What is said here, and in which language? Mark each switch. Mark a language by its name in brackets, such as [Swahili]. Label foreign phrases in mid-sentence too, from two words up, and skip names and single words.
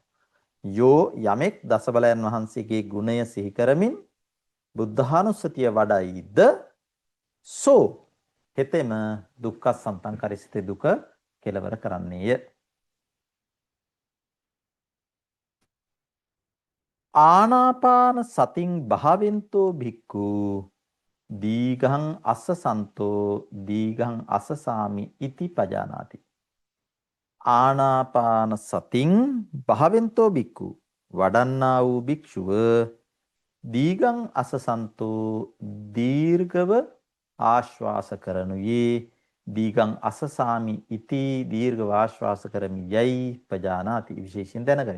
[Sinhala] යෝ යමෙක් දසබලයන් වහන්සේගේ ගුණය සිහි කරමින් බුද්ධානුස්සතිය වඩයිද සෝ හෙතෙම [Pali] දුක්ඛසන්තං කරසිතේ [Sinhala] දුක කෙලවර කරන්නේය. [Pali] ආනාපාන සතින් භාවෙන්තෝ භික්ඛු දීඝං අස්සසන්තෝ දීඝං අස්සසාමි ඉති පජානාති. ආනාපාන සතින් භාවෙන්තෝ භික්ඛු [Sinhala] වඩන්නා වූ භික්ෂුව [Pali] දීඝං අස්සසන්තෝ [Sinhala] දීර්ඝව ආශ්වාස කරනුයේ [Pali] දීඝං අස්සසාමි ඉති [Sinhala] දීර්ඝව ආශ්වාස කරමි යයි පජානාති විශේෂයෙන් දැනගනිමු.